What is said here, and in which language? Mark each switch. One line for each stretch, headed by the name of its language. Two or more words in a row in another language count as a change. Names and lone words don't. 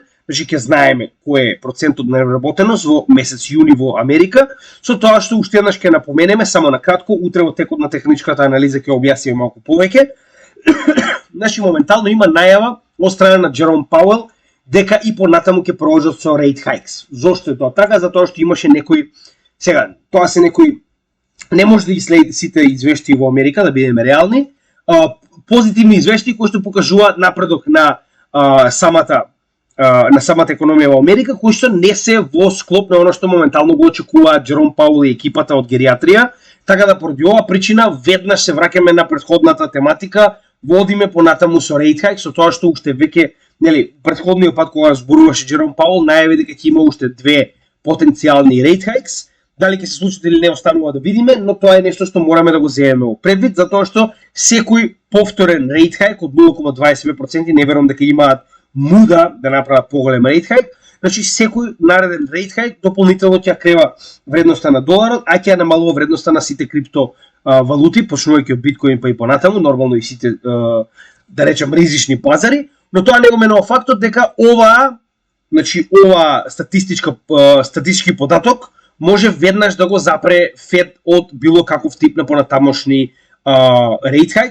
Macedonian: Значи ќе знаеме кој е процентот на невработеност во месец јуни во Америка. Со тоа што уште еднаш ќе напоменеме, само на кратко, утре во текот на техничката анализа ќе објасниме малку повеќе. Значи моментално има најава од страна на Джером Пауел дека и понатаму ќе продолжат со
English: rate hikes.
Macedonian: Зошто е тоа така? Затоа што имаше некои сега, тоа се некои не може да ги следите сите извештаи во Америка, да бидеме реални. Позитивни извештаи кои што покажуваат напредок на самата економија во Америка, кои што не се во склоп на оно што моментално го очекуваат Джером Пауел и екипата од гериатрија, така да поради оваа причина веднаш се враќаме на претходната тематика, водиме понатаму со
English: rate hike,
Macedonian: со тоа што уште веќе, нели, претходниот пат кога зборуваше Джером Пауел, најави дека ќе има уште две потенцијални
English: rate hikes.
Macedonian: Дали ќе се случат или не останува да видиме, но тоа е нешто што мораме да го земеме во предвид, затоа што секој повторен
English: rate hike
Macedonian: од 0,25% не верувам дека имаат муда да направат поголем
English: rate hike.
Macedonian: Значи секој нареден
English: rate hike
Macedonian: дополнително ќе крева вредноста на доларот, а ќе намалува вредноста на сите крипто валути, почнувајќи од биткоин па и понатаму, нормално и сите да речем ризични пазари, но тоа не го менува фактот дека ова статистички податок може веднаш да го запре Фед од било каков тип на понатамошни
English: rate hike.